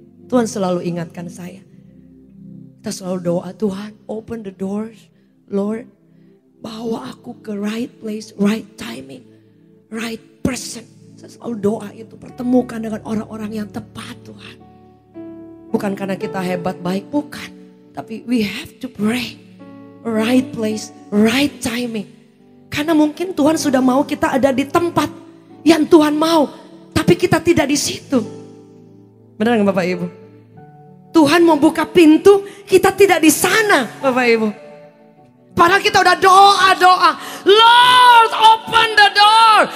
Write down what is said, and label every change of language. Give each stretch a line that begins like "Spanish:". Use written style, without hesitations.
Indonesian: Tuhan selalu ingatkan saya. Kita selalu doa, Tuhan
English: open the doors, Lord.
Indonesian: Bawa aku ke
English: right place, right timing, right person.
Indonesian: Saya selalu doa itu, pertemukan dengan orang-orang yang tepat Tuhan. Bukan karena kita hebat baik, bukan.
English: Tapi we have to pray. Right place, right timing.
Indonesian: Karena mungkin Tuhan sudah mau kita ada di tempat yang Tuhan mau. Tapi kita tidak di situ. Benar nggak Bapak Ibu? Tuhan mau buka pintu, kita tidak di sana Bapak Ibu. Padahal kita udah doa.
English: Lord open the door.